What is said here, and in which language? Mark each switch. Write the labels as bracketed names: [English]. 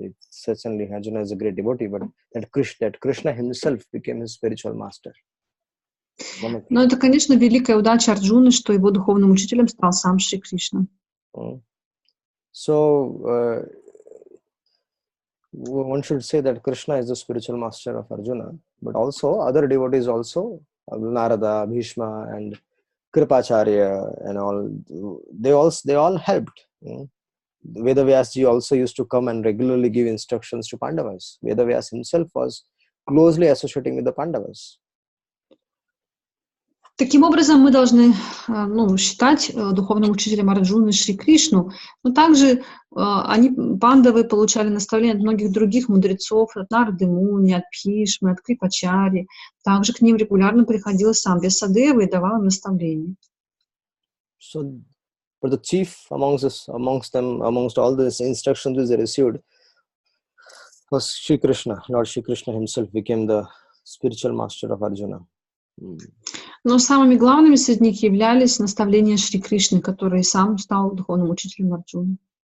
[English] Certainly Arjuna is a great devotee, but that Krishna himself became his spiritual master. [Russian] Но это, конечно, великая удача Арджуны, что его духовным учителем стал сам Шри Кришна. [English] So one should say that Krishna is the spiritual master of Arjuna, but also other devotees also, Narada, Bhishma, and Kripacharya, and all. They all helped. Vedavyasji also used to come and regularly give instructions to Pandavas. Vedavyas himself was closely associating with the Pandavas. [Russian] Таким образом, мы должны считать духовным учителем Арджуны Шри Кришну, но также пандавы получали наставления от многих других мудрецов, от Нарды Муни, от Бхишмы, от Крипачари. Также к ним регулярно приходил сам Вьясадева и давал им наставления. [English] So, but the chief amongst all these instructions which they received was Shri Krishna. Lord Shri Krishna himself became the spiritual master of Arjuna. [Russian] Но самыми главными среди них являлись наставления Шри Кришны, который сам стал духовным учителем Арджуны.